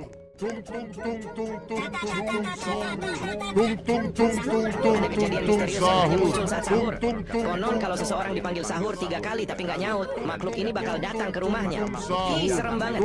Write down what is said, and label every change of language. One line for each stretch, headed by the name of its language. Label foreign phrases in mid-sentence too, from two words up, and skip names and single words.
Indonesian: Tung tung tung tung tung tung tung sahur. Tung tung tung tung tung Ada kejadian tung misterius yang hanya sahur. muncul saat sahur. Tung tung Konon kalau seseorang dipanggil sahur 3 kali tapi nggak nyaut, makhluk ini bakal datang ke rumahnya. Ih, serem banget.